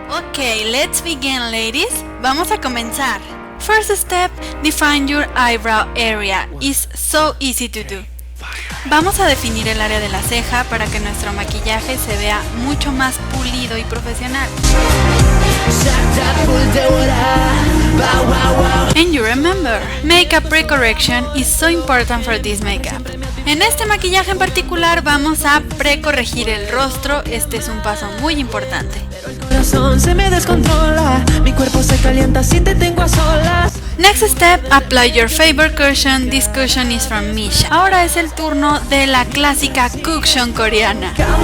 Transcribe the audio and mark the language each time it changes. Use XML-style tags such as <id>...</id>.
<en>Okay, let's begin, ladies. Vamos a comenzar. First step, define your eyebrow area. It's so easy to do.</en> <es>Vamos a definir el área de la ceja para que nuestro maquillaje se vea mucho más pulido y profesional.</es> <en>And you remember, makeup pre-correction is so important for this makeup.</en> <es>En este maquillaje en particular vamos a precorregir el rostro. Este es un paso muy importante. El corazón se me descontrola, mi cuerpo se calienta si te tengo a solas.</es> <en>Next step, apply your favorite cushion. This cushion is from Misha.</en> <es>Ahora es el turno de la clásica cushion coreana.</es>